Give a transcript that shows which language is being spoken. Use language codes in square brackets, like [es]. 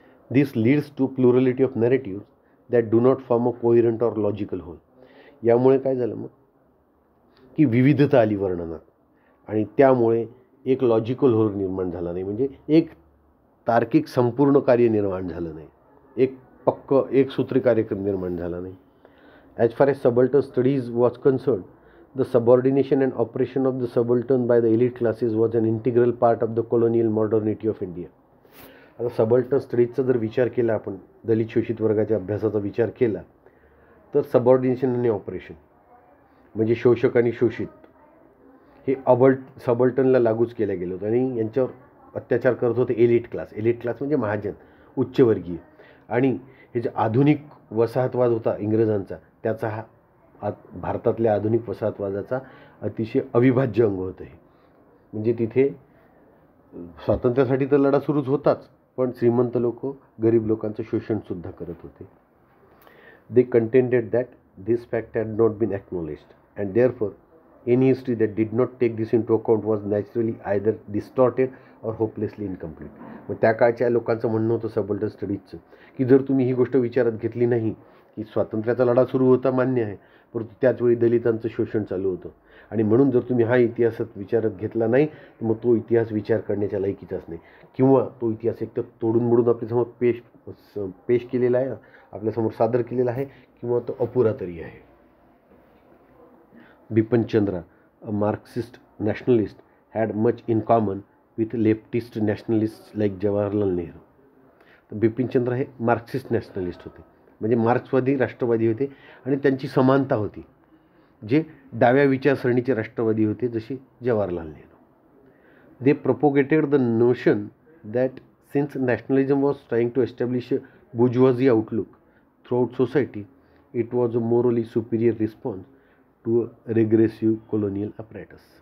[en] This leads to plurality of narrative that do not form a coherent or logical whole. [mr] यामुळे काय झालं मग की विविधता आली वर्णनात आणि त्यामुळे एक लॉजिकल होल निर्माण झाला नाही, म्हणजे एक तार्किक संपूर्ण कार्य निर्माण झालं नाही, एक सूत्री कार्यक्रम निर्माण झाला नाही. [en] As far as subaltern studies was concern, the subordination and operation of the subaltern by the elite classes was an integral part of the colonial modernity of India. [mr] आता सबल्टन स्टडीजचा जर विचार केला आपण, दलित शोषित वर्गाच्या अभ्यासाचा विचार केला तर सबऑर्डिनेशन आणि ऑपरेशन म्हणजे शोषक आणि शोषित हे सबल्टनला लागूच केलं गेलं होतं. आणि यांच्यावर अत्याचार करत होते एलिट क्लास. एलिट क्लास म्हणजे महाजन, उच्चवर्गीय. आणि हे जे आधुनिक वसाहतवाद होता इंग्रजांचा, त्याचा हा भारतातल्या आधुनिक वसाहतवादाचा अतिशय अविभाज्य अंग होतं. हे म्हणजे तिथे स्वातंत्र्यासाठी तर लढा सुरूच होताच, पण श्रीमंत लोक गरीब लोकांचं शोषणसुद्धा करत होते. [en] They contended that this fact had not been acknowledged and therefore Any history that did not take this into account was naturally either distorted or hopelessly incomplete. [mr] मग त्या काळच्या लोकांचं म्हणणं होतं सबल्टन स्टडीजचं की जर तुम्ही ही गोष्ट विचारात घेतली नाही की स्वातंत्र्याचा लढा सुरू होता मान्य आहे, परंतु त्याचवेळी दलितांचं शोषण चालू होतं आणि म्हणून जर तुम्ही हा इतिहासात विचारात घेतला नाही तर मग तो इतिहास विचार करण्याच्या लायकीचाच नाही, किंवा तो इतिहास एक तर तोडून मोडून आपल्यासमोर पेश केलेला आहे, आपल्यासमोर सादर केलेला आहे, किंवा तो अपुरा तरी आहे. [en] Bipin Chandra, a Marxist nationalist, had much in common with leftist nationalists like Jawaharlal Nehru. [mr] तर बिपिन चंद्र हे मार्क्सिस्ट नॅशनलिस्ट होते, म्हणजे मार्क्सवादी राष्ट्रवादी होते आणि त्यांची समानता होती, जे डाव्या विचारसरणीचे राष्ट्रवादी होते जसे जवाहरलाल नेहरू. [en] They propagated the notion that since nationalism was trying to establish a bourgeoisie outlook throughout society, it was a morally superior response to a regressive colonial apparatus.